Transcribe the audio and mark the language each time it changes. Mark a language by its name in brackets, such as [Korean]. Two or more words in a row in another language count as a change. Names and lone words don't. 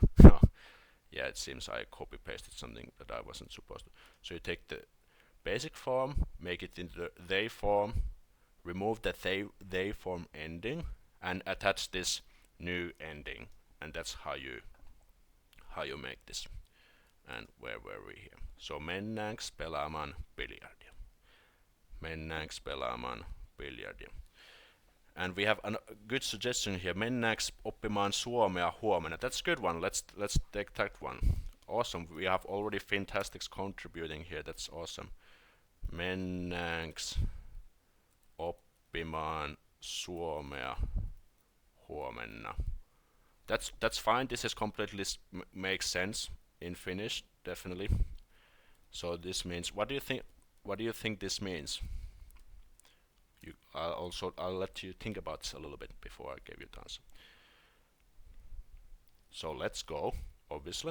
[English] Yeah, it seems I copy pasted something that I wasn't supposed to. So you take the basic form, make it into the they form, remove the they form ending, and attach this new ending, and that's how you make this. And where were we here? So [Finnish] mennäänkö pelaamaan biljardia? Mennäänkö pelaamaan biljardia? [English] And we have a good suggestion here. [Finnish] Mennäänkö oppimaan suomea huomenna? [English] That's a good one. Let's take that one. Awesome. We have already Fantastics contributing here. That's awesome. [Finnish] Mennäänkö oppimaan suomea huomenna? [English] That's fine. This is completely makes sense in Finnish, definitely. So this means, what do you think this means? I'll let you think about this a little bit before I give you the answer. So let's go, obviously.